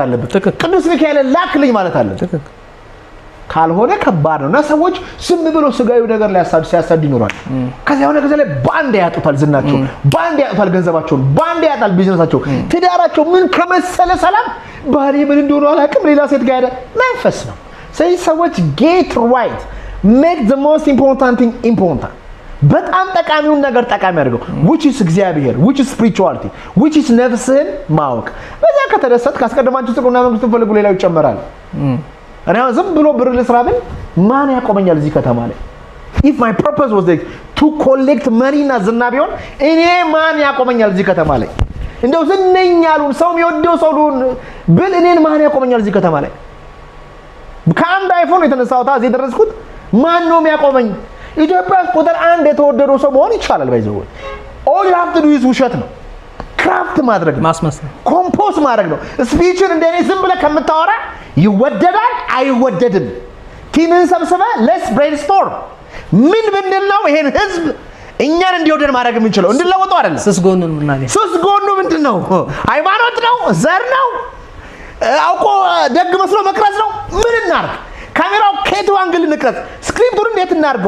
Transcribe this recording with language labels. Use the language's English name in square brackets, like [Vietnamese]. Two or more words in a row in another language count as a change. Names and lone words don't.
[Amharic] አለበት። ቅዱስ ሚካኤል ላክልኝ ማለት አለበት። ካልሆነ ከባድ ነው። እና ሰዎች ዝም ብሎ ስጋዊ ነገር ላይ ሲያሳድ ይኖራል። ከዚያ የሆነ ጊዜ ላይ ባንድ ያጡታል፣ ዝናቸው ባንድ ያጡታል፣ ገንዘባቸውን ባንድ ያጣል፣ ቢዝነሳቸው፣ ትዳራቸው። ምን ከመሰለ ሰላም ባሌ ምን እንደሆነ አላውቅም ሌላ ሴት ጋር ሄደ መንፈስ ነው። ስለዚህ ሰዎች [English] get right make the most important thing important። [Amharic] በጣም ጠቃሚውን ነገር ጠቃሚ አድርገው [English] which is [Amharic] እግዚአብሔር [English] which is spirituality which is [Amharic] ነፍስህን ማወቅ። በዛ ከተደሰት ካስቀደማችሁ ጽድቅና መንግስቱን ፈልጉ ሌላው ይጨመራል። እኔ ዝም ብሎ ብር ልስራ ብል ማን ያቆመኛል እዚህ ከተማ ላይ? [English] if my purpose was like to collect money [Amharic] እና ዝና ቢሆን እኔ ማን ያቆመኛል እዚህ ከተማ ላይ? እንደው ዝነኛሉን ሰው የሚወደው ሰው ብል እኔን ማን ያቆመኛል እዚህ ከተማ ላይ? ከአንድ አይፎን የተነሳሁት እዚህ ደረስኩት። ማን ነው የሚያቆመኝ? ኢትዮጵያ ቁጥር 1 የተወደደው ሰው መሆን ይቻላል። ባይዘው [English] all you have to do is [Amharic] ውሸት ነው፣ ክራፍት ማድረግ ነው፣ ማስመሰል፣ ኮምፖዝ ማድረግ ነው። ስፒችን እንደኔ ዝም ብለህ ከምታወራ ይወደዳል አይወደድም። ቲምን ሰብስበህ [English] let's brainstorm [Amharic] ምን ብንል ነው ይሄን ህዝብ እኛን እንዲወደድ ማድረግ የምንችለው? እንድለወጡ አይደለም። ስስ ጎኑ ምንድነው? ሃይማኖት ነው? ዘር ነው? አውቆ ደግ መስሎ መቅረጽ ነው? ምን እናርግ? ካሜራው ከየት አንግል እንቅረጽ? ስክሪፕቱን እንዴት እናርገው?